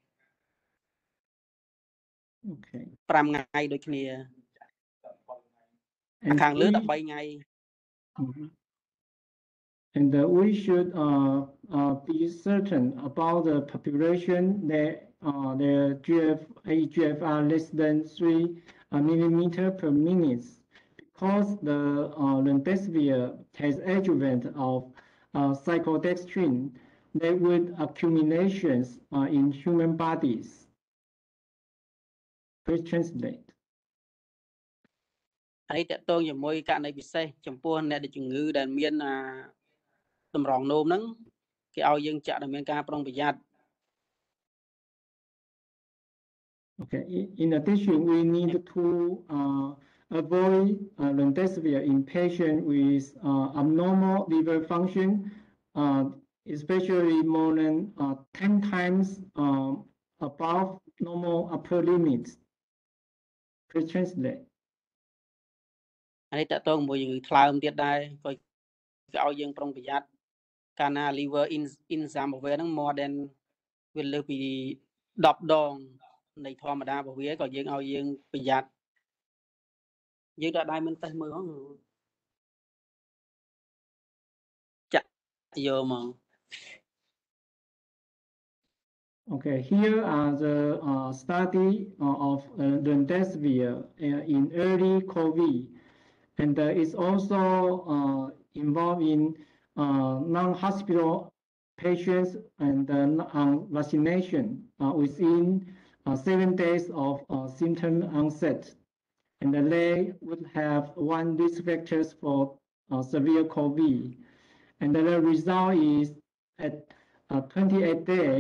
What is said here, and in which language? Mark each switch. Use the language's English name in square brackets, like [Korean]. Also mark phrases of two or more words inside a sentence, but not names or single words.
[English] Okay. [Khmer] 5ថ្ងៃដូចគ្នាខាងលើ13ថ្ងៃ [English] And we should be certain about the population that their GFR less than 3 millimeter per minute, because the remdesivir has adjuvant of cyclodextrin that with accumulations in human bodies. Please translate. [Khmer] ហើយតកតងជាមួយករណីពិសេសចំពោះអ្នកដែលជំងឺដែលមានតម្រងនោមហ្នឹងគេឲ្យយើងចាក់ដែលមានការប្រុងប្រយ័ត្ន [English] Okay. In addition, we need to avoid remdesivir in patients with abnormal liver function, especially more than 10 times above normal upper limits. Please translate. [Khmer] ហើយតកតងជាមួយជំងឺថ្លើមទៀតដែរក៏គេឲ្យយើងប្រុងប្រយ័ត្នកាលណា [English] liver enzyme [Khmer] របស់វាហ្នឹង [English] more than [Khmer] វាលើសពី10ដងនៃធម្មតារបស់វាក៏យើងឲ្យយើងប្រយ័ត្នយើងដល់ដែរមិនតេស្តមើលហ្នឹងចាក់យកមក [English] Okay, here are the study of remdesivir in early COVID, and it's also involved in non-hospital patients and vaccination within 7 days of symptom onset, and they would have 1 risk factors for severe COVID, and the result is at 28 days.